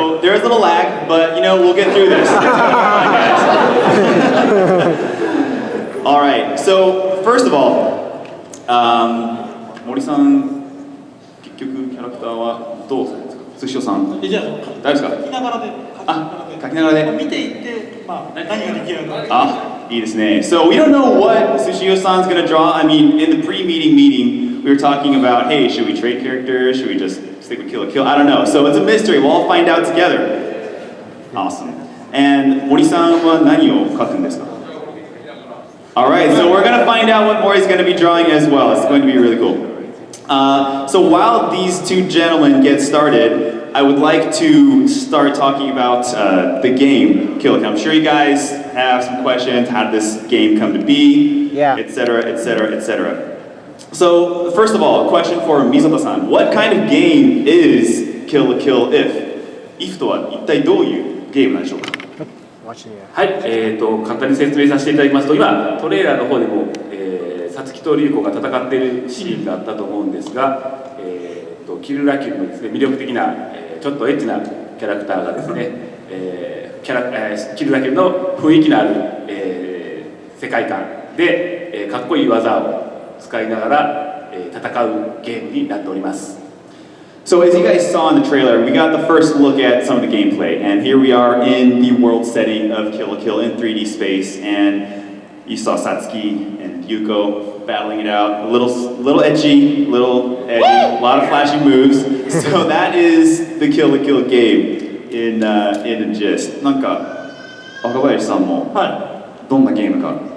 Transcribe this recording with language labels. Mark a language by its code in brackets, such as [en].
[en] So there's a little lag, but we'll get through this. All right. So first of all, [ja] Mori-san, 結局キャラクターはどうされますか？寿司尾さん。じゃあ大丈夫ですか？書きながらで書きながらで。見ていって何ができるのか。 Ah, いいですね. [en] So we don't know what Sushio-san's gonna draw. I mean, in the pre-meeting meeting, we were talking about, hey, should we trade characters? Should we just stick with Kill la Kill? I don't know. So it's a mystery. We'll all find out together. Awesome. And [ja] Mori-sanは何を描くんですか? [en] All right, so we're gonna find out what Mori's gonna be drawing as well. It's going to be really cool. So while these two gentlemen get started, I would like to start talking about the game, Kill la Kill. I'm sure you guys have some questions. How did this game come to be? Yeah. Etc., etc., etc. So first of all, a question for Mizoto-san. What kind of game is Kill la Kill If? [ja] If とは一体どういうゲームなんでしょうか? [en] Watching you. [ja] はい、簡単に説明させていただきますと、今トレーラーの方でもさつきとリュウコが戦っているシーンがあったと思うんですが、キルラキルのですね、魅力的な、ちょっとエッチなキャラクターがですね、キルラキルの雰囲気のある、世界観で、かっこいい技を使いながら、戦うゲームになっております。 [en] So as you guys saw in the trailer, we got the first look at some of the gameplay, and here we are in the world setting of Kill la Kill in 3D space, and you saw Satsuki and Yuko battling it out, a little edgy, a lot of flashy moves. So that is the Kill la Kill game in a gist. [ja] なんか若林さんもどんなゲームか。